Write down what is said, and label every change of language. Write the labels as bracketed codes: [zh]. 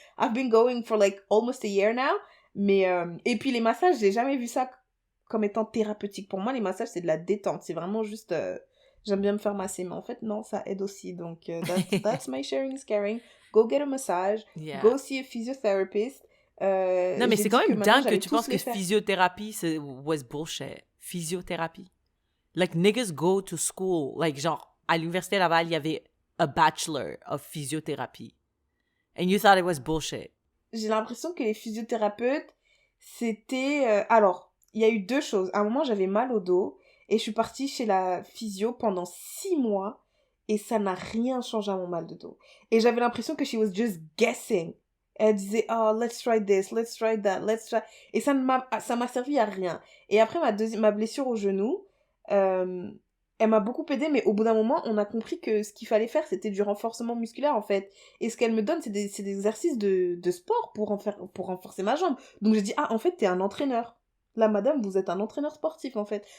[en] I've been going for like almost a year now. [fr] Mais, et puis les massages, j'ai jamais vu ça comme étant thérapeutique. Pour moi, les massages, c'est de la détente. C'est vraiment juste... j'aime bien me faire masser. Mais en fait, non, ça aide aussi. [en] Donc, that's my sharing is caring. Go get a massage. Yeah. Go see a physiotherapist. [fr] Non, mais c'est quand même dingue que tu penses que faire. physiothérapie, [en] was bullshit. [fr] Physiothérapie. [en] Like, niggas go to school. [fr] Like, genre, à l'Université Laval, il y avait [en] a bachelor of [fr] physiothérapie. [en] And you thought it was bullshit. [fr] J'ai l'impression que les physiothérapeutes, c'était... Alors, il y a eu deux choses. À un moment, j'avais mal au dos et je suis partie chez la physio pendant 6 mois et ça n'a rien changé à mon mal de dos. Et j'avais l'impression que [en] she was just guessing. [fr] Elle disait, oh, [en] let's try this, let's try that, let's try... [fr] Et ça m'a servi à rien. Et après, ma blessure au genou, elle m'a beaucoup aidée, mais au bout d'un moment, on a compris que ce qu'il fallait faire, c'était du renforcement musculaire, en fait. Et ce qu'elle me donne, c'est des exercices de sport pour renforcer ma jambe. Donc j'ai dit, ah, en fait, t'es un entraîneur. Là, madame, vous êtes un entraîneur sportif, en fait.